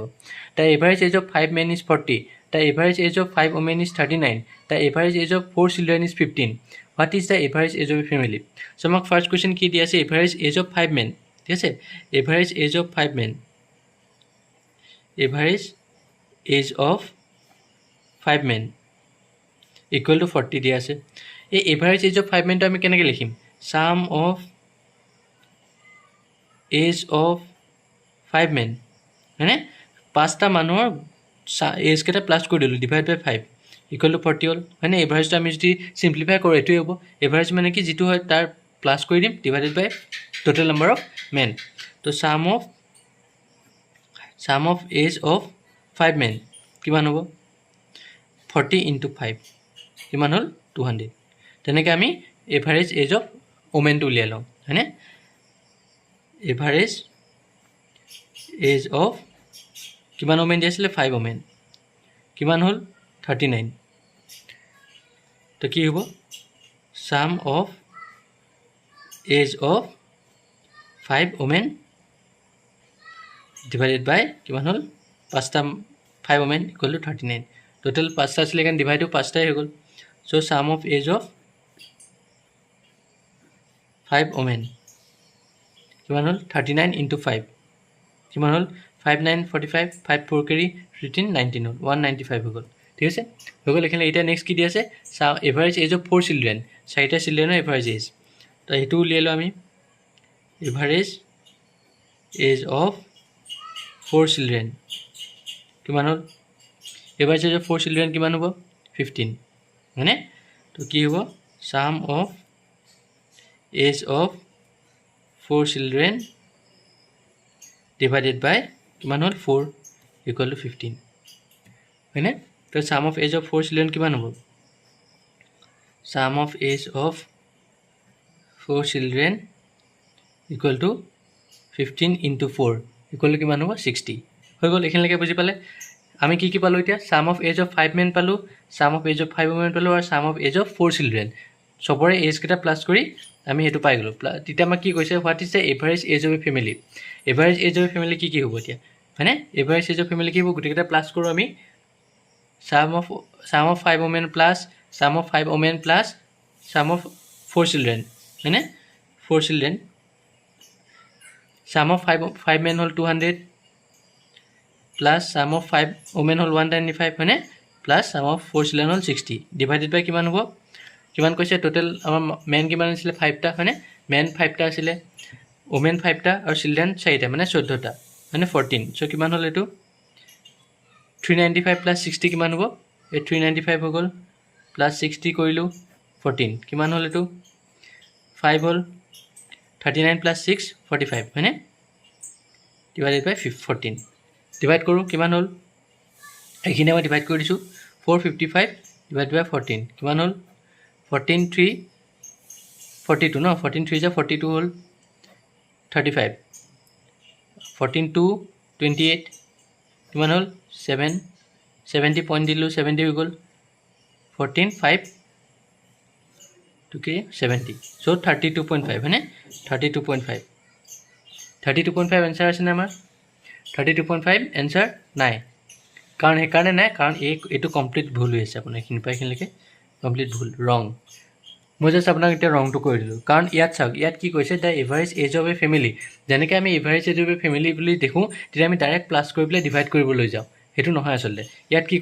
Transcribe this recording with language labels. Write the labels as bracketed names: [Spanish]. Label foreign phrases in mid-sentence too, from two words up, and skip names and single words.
[English] The average age of 5 men is 40. The average age of 5 women is 39. The average age of 4 children is 15. What is the average age of a family? So আমাক first question [Assamese] কি দিয়া আছে [English] average age of 5 men [Assamese] ঠিক আছে [English] average age of 5 men average age of 5 men equal to 40 [Assamese] দিয়া আছে এই [English] average age of 5 men [Assamese] টো আমি কেনেকৈ লিখিম [English] sum of age of 5 men [Assamese] হয়নে পাঁচটা মানুহৰ এজ কেইটা প্লাছ কৰি দিলোঁ [English] divide by 5 equal to 40 [Assamese] হ'ল হয়নে এভাৰেজটো আমি যদি চিম্প্লিফাই কৰোঁ এইটোৱে হ'ব এভাৰেজ মানে কি যিটো হয় তাৰ প্লাছ কৰি দিম [English] divided by total number of men [Assamese] তো [English] sum of age of 5 men [Assamese] কিমান হ'ব 40 into 5 কিমান হ'ল 200 তেনেকৈ আমি [English] average age of womenটো [Assamese] উলিয়াই লওঁ হয়নে [English] average age of [Assamese] কিমান ওমেন দিছিলে 5 ওমেন কিমান হ'ল 39 তো কি হ'ব [English] sum of age of 5 women divided by [Assamese] কিমান হ'ল পাঁচটা [English] 5 women equal to 39 [Assamese] টোটাল পাঁচটা আছিলে কাৰণ [English] divide to [Assamese] পাঁচটাই হৈ গ'ল [English] so sum of age of 5 women [Assamese] কিমান হ'ল 39 into 5 কিমান হ'ল 5 9 45 5 4 carry 13 19 হ'ল 195 হৈ গ'ল ঠিক আছে হৈ গ'ল এখানে এটা নেক্সট কি দি আছে [English] average age of 4 children [Assamese] চাৰিটা চিলড্ৰেনৰ [English] average age [Assamese] তো এইটো উলিয়াই লওঁ আমি [English] average age of 4 children [Assamese] কিমান হ'ল [English] average age of 4 children [Assamese] কিমান হ'ব 15 হয়নে তো কি হ'ব [English] sum of age of 4 children divided by [Assamese] কিমান হ'ল [English] 4 equal to 15 [Assamese] হয়নে তো [English] sum of age of 4 children [Assamese] কিমান হ'ব [English] sum of age of 4 children equal to 15 into 4 equal [Assamese] to কিমান হ'ব 60 হৈ গ'ল এখানলৈকে বুজি পালে আমি কি কি পালোঁ এতিয়া [English] sum of age of 5 men [Assamese] পালোঁ [English] sum of age of 5 women [Assamese] পালোঁ আৰু [English] sum of age of 4 children [Assamese] সবৰে এজ কেইটা প্লাছ কৰি আমি হেতু পাই গ'লো তেতিয়া আমাক কি কৈছে [English] what is the average age of a family average age of a family [Assamese] কি হ'ব এতিয়া হয়নে [English] average age of family [Assamese] কি হ'ব গোটেইকেইটা প্লাছ কৰোঁ আমি [English] sum of 5 women plus sum of 5 women plus sum of 4 children [Assamese] হয়নে [English] 4 children sum of 5 men [Assamese] হ'ল 200 [English] plus sum of 5 women [Assamese] হ'ল 195 হয়নে [English] plus sum of 4 children [Assamese] হ'ল 60 [English] divided by [Assamese] কিমান হ'ব কিমান কৈছে টোটেল আমাৰ মেন কিমান আছিলে 5টা হয়নে মেন 5টা আছিলে ওমেন 5টা আৰু চিলড্ৰেন 4টা মানে 14টা মানে 14 সো কিমান হ'ল এটো 395 plus 60 কিমান হ'ব এই 395 হৈ গ'ল plus 60 কৰিলো 14 কিমান হ'ল এটো 5 হ'ল 39 plus 6 45 হয়নে [English] divided by [Assamese] 14 ডিভাইড কৰোঁ কিমান হ'ল এইখিনি মই ডিভাইড কৰি দিছোঁ 455 [English] divided by [Assamese] 14 কিমান হ'ল 14 3 42 no 14 [English] 3 is 42 whole 35 [Assamese] 14 2 28 কিমান হ'ল 7 70 point দিলোঁ 70 হৈ গ'ল 14 5 to k 70 so 32.5 হয়নে 32.5 32.5 এনসাৰ আছে না আমাৰ 32.5 এনসাৰ নাই কাৰণ সেইকাৰণে নাই কাৰণ এইটো কমপ্লিট ভুল হৈ আছে আপোনাৰ এইখিনি পাইখিনিলৈকে কমপ্লিট ভুল ৰং মই জাষ্ট আপোনাক এতিয়া ৰংটো কৰি দিলোঁ কাৰণ ইয়াত চাওক ইয়াত কি কৈছে [English] the average age of a family [Assamese] যেনেকৈ আমি [English] average age of a family [Assamese] বুলি দেখোঁ তেতিয়া আমি [English] direct plus [Assamese] কৰি পেলাই ডিভাইড কৰিবলৈ যাওঁ সেইটো নহয় আচলতে ইয়াত কি